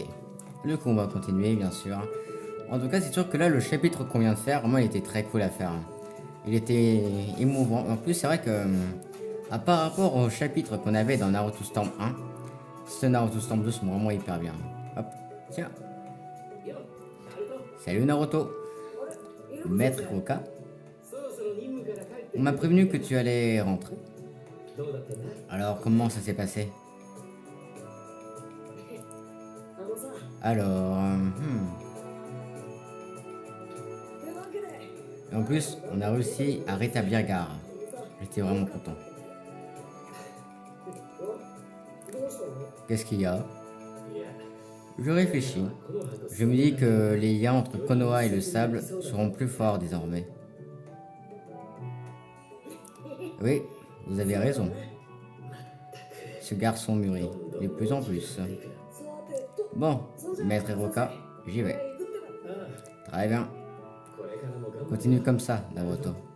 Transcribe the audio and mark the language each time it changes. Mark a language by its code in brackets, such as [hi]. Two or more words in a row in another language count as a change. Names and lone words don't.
[fr] Le coup, on va continuer, bien sûr. En tout cas, c'est sûr que là, le chapitre qu'on vient de faire, vraiment, il était très cool à faire. Il était émouvant. En plus, c'est vrai que, par rapport au chapitre qu'on avait dans Naruto Storm 1, ce Naruto Storm 2 sont vraiment hyper bien. Hop, tiens. Salut Naruto. Maître Hiroka. [ja] そろそろ任務から帰って [fr] On m'a prévenu que tu allais rentrer. [ja] どうだったんだ [fr] Alors, comment ça s'est passé? [ja] あのさ [fr] Alors, [ja] 手分けで [fr] Et en plus, on a réussi à rétablir Gaara. J'étais vraiment content. [ja] どうしたの [fr] Qu'est-ce qu'il y a? [ja] いや [fr] Je réfléchis. [ja] この葉と [fr] Je me dis que les liens entre Konoha et le sable seront plus forts désormais. Oui, vous avez raison. Ce garçon mûrit, de plus en plus. [ja] さてと [fr] Bon, Maître Hiroka, j'y vais. [ja] ああ [fr] Très bien. [ja] これからも頑張って [fr] Continue comme ça, Naruto.